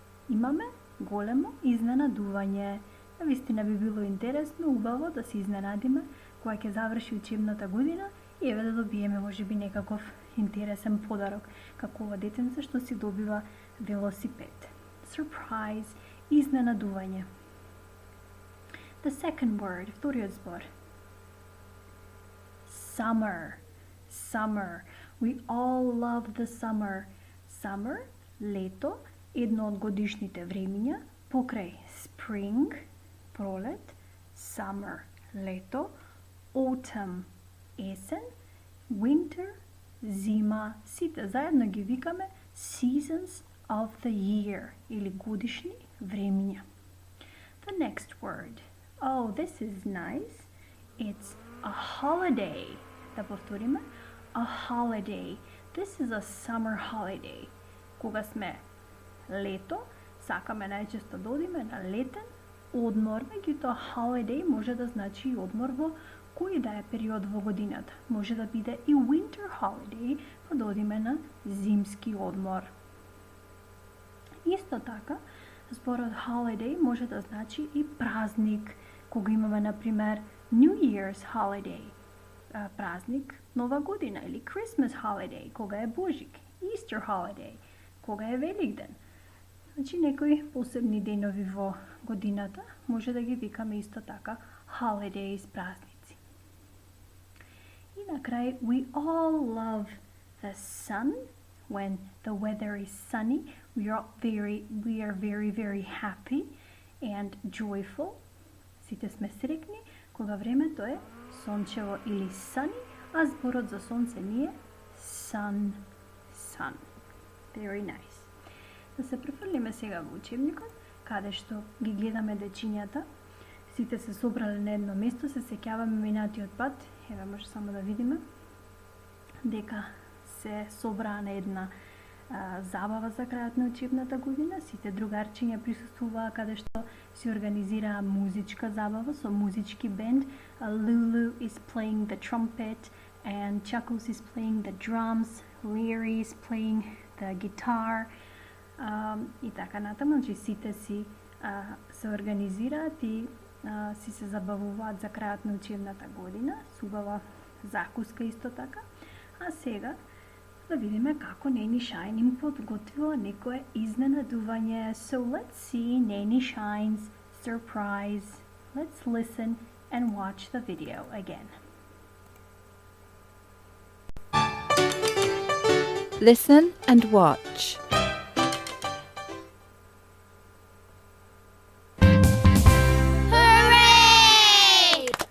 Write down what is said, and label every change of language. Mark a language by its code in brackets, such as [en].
[mk] Имаме големо изненадување. Навистина би било интересно, убаво да се изненадиме кога ќе заврши учебната година и еве да добиеме можеби некаков интересен подарок, како ова детенце што си добива велосипед. [en] Surprise, [mk] изненадување. [en] The second word, [mk] вториот збор. [en] Summer. Summer. We all love the summer. [mk] Summer, лето, едно од годишните времиња, покрај spring, пролет, summer, лето, autumn, есен, winter, зима. Сите заедно ги викаме [en] seasons of the year [mk] или годишни времиња. [en] The next word. Oh, this is nice. It's a holiday. [mk] Да повториме. [en] A holiday. This is a summer holiday. [mk] Кога сме лето, сакаме најчесто да одиме на летен одмор, меѓутоа holiday може да значи и одмор во кој да е период во годината. Може да биде и winter holiday, па да одиме на зимски одмор. Исто така, зборот holiday може да значи и празник, кога имаме, например, New Year's holiday, празник Нова година, или Christmas holiday, кога е Божик, Easter holiday, кога е Великден. Значи, некои посебни денови во годината може да ги викаме исто така holidays, празници. И на крај, [en] we all love the sun. When the weather is sunny, we are very happy and joyful. [mk] Сите сме среќни кога времето е сончево или sunny, а зборот за сонце ни е sun. [en] Very nice. [mk] Да се префрлиме сега во учебникот, каде што ги гледаме дечињата. Сите се собрале на едно место, се сеќаваме минатиот пат. Еве може само да видиме дека се собраа на една забава за крајот на учебната година. Сите другарчиња присуствуваа каде што се организираа музичка забава со музички бенд. [en] Lulu is playing the trumpet and Chuckles is playing the drums. Larry is playing the guitar. [mk] И така натаму, значи сите си се организираат и си се забавуваат за крајот на учебната година. Субава закуска исто така. А сега да видиме како Нени Шајн им подготвила некое изненадување. [en] So let's see Neni Shine's surprise. Let's listen and watch the video again. Listen and watch. Hooray!